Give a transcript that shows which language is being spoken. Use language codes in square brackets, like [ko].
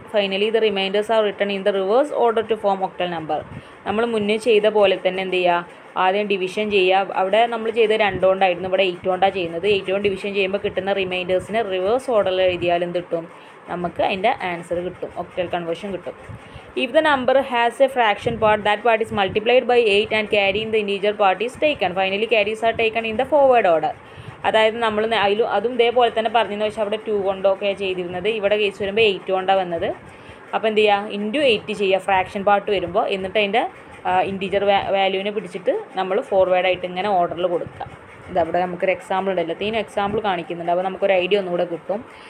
[en] Finally the reminders are return in the reverse order to form octal number. [ml] നമ്മൾ മുന്നേ ചെയ്ത പോലെ തന്നെ എന്ത് ചെയ്യുക, ആദ്യം ഡിവിഷൻ ചെയ്യുക. അവിടെ നമ്മൾ ചെയ്ത് 2 കൊണ്ടായിരുന്നു, ഇവിടെ 8 കൊണ്ടാണ് ചെയ്യുന്നത്. 8 കൊണ്ട് ഡിവിഷൻ ചെയ്യുമ്പോൾ കിട്ടുന്ന റിമൈൻഡേഴ്സിന് റിവേഴ്സ് ഓർഡറിൽ എഴുതിയാൽ എന്ത് കിട്ടും, നമുക്ക് അതിൻ്റെ ആൻസർ കിട്ടും, ഒക്ടൽ കൺവേർഷൻ കിട്ടും. [en] If the number has a fraction part, that part is multiplied by 8 and carrying the integer part is taken. Finally, carries are taken in the forward order. [ml] അതായത് നമ്മൾ അതും ഇതേപോലെ തന്നെ പറഞ്ഞെന്ന് വെച്ചാൽ അവിടെ 2 കൊണ്ടൊക്കെ ചെയ്തിരുന്നത്. ഇവിടെ കേസ് വരുമ്പോൾ 8 കൊണ്ടാണ് വന്നത്. അപ്പോൾ എന്ത് ചെയ്യുക, ഇൻറ്റു 8 ചെയ്യുക ഫ്രാക്ഷൻ പാർട്ട് വരുമ്പോൾ. എന്നിട്ട് അതിൻ്റെ ഇൻറ്റീജർ വാല്യൂവിനെ പിടിച്ചിട്ട് നമ്മൾ ഫോർവേഡായിട്ട് ഇങ്ങനെ ഓർഡറിൽ കൊടുക്കുക. ഇതവിടെ നമുക്കൊരു എക്സാമ്പിൾ ഉണ്ട്, എല്ലാത്തിനും എക്സാമ്പിൾ കാണിക്കുന്നുണ്ട്. അപ്പോൾ നമുക്കൊരു ഐഡിയ ഒന്നുകൂടെ കിട്ടും.